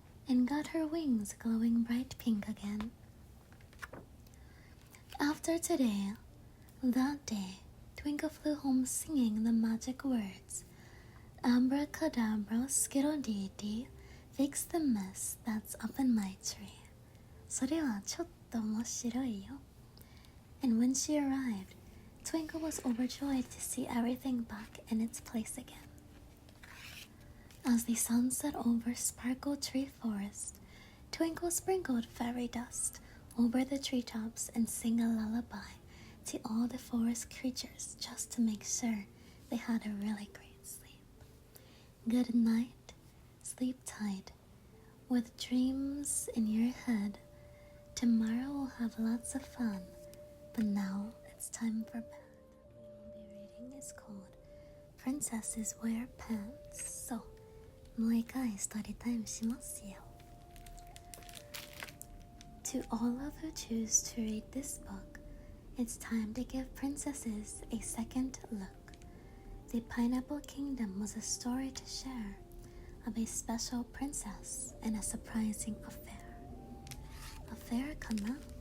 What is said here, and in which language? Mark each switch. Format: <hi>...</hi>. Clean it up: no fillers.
<en>and got her wings glowing bright pink again. After today, that day, Twinkle flew home singing the magic words, Abracadabra, skiddle-dee-dee, fix the mess that's up in my tree.</en> <ja>それはちょっと面白いよ.</ja> <en>And when she arrived, Twinkle was overjoyed to see everything back in its place again. As the sun set over Sparkle Tree Forest, Twinkle sprinkled fairy dust over the treetops and sang a lullaby to all the forest creatures just to make sure they had a really great sleep. Good night, sleep tight, with dreams in your head. Tomorrow we'll have lots of fun, but now it's time for bed. We will be reading is called Princesses Wear Pants. So,</en> <ja>もう一回ストーリータイムしますよ.</ja> <en>To all of who choose to read this book, it's time to give princesses a second look. The Pineapple Kingdom was a story to share of a special princess and a surprising affair. Affair</en> <ja>かな?</ja>